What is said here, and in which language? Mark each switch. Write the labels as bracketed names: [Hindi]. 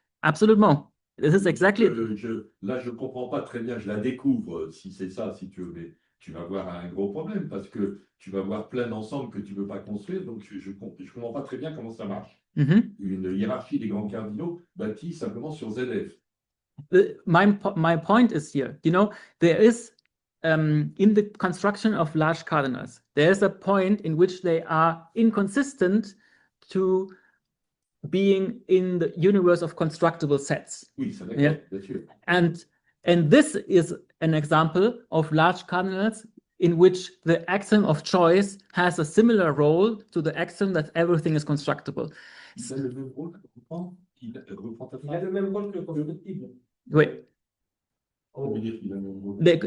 [French] Absolument. [English] This is exactly... [French] Là, je ne comprends pas très bien, je la découvre, si c'est ça, si tu veux, mais tu vas avoir un gros problème parce que tu vas avoir plein d'ensembles que tu ne peux pas construire, donc je ne comprends pas très bien comment ça marche. Une hiérarchie des grands cardinaux bâtie simplement sur ZF. [English] My point is here, you know, there is, in the construction of large cardinals, there is a point in which they are inconsistent to being in the universe of constructible sets. [French] Oui, c'est d'accord, bien sûr. [English] And this is an example of large cardinals in which the axiom of choice has a similar role to the axiom that everything is constructible. [French] Il a le même rôle, il a le même rôle que le constructible. Oui. Ça veut dire qu'il a le même rôle.